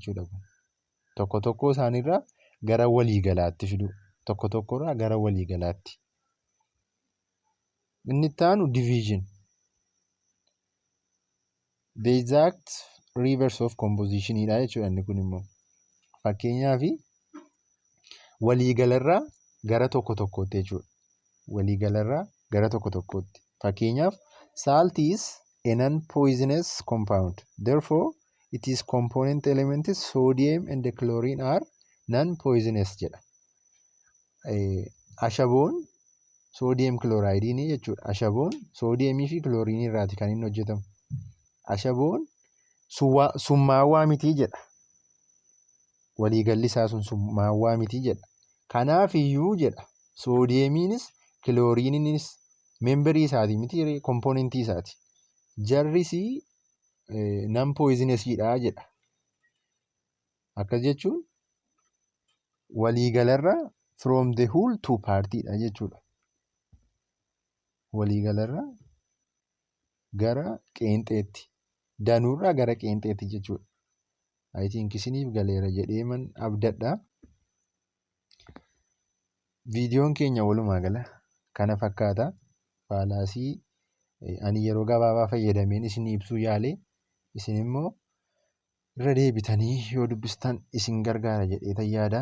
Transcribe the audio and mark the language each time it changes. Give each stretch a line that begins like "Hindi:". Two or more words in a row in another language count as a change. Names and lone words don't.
Oromo: Tokko tokko isaaniirraa gara waliigalaatti fidu. tokko tokkorraa gara waliigalaatti. Inni itti aanu division.
English: The exact reverse of composition
Oromo: dha jechuudha inni kun immoo. Fakkeenyaaf waliigalarraa gara tokko tokkootti jechuudha. Waliigalarraa gara tokko tokkootti.
English: Fakkeenyaaf salt is a non-poisonous compound. Therefore, its component elements sodium and chlorine are non-poisonous
Oromo: jedha. Ashaboon
English: sodium chloride
Oromo: ni jechuudha. Ashaboon sodiumii fi chlorine irraati kan inni hojjetamu. Ashaboon summaawwaa miti jedha. Waliigalli isaa sun summaawwaa miti jedha. Kanaaf iyyuu jedha soodiyemiinis kilooriiniinis memberii isaati miti kompoonentii isaati. Jarris
English: non poisonousdha
Oromo: jedha. Akkas jechuun waliigalarraa
English: from the whole to partyidha
Oromo: jechuudha. Waliigalarraa gara qeenxeetti. Danuurraa gara qeenxeetti jechuudha.
English: I think
Oromo: isiniif galeera jedheeman abdadha. Viidiyoon keenya walumaa gala kana fakkaata. Faalaasii ani yeroo gabaabaa fayyadameen isin ibsuu yaale isin immoo irra deebitanii yoo dubbistan isin gargaara jedhee yaada.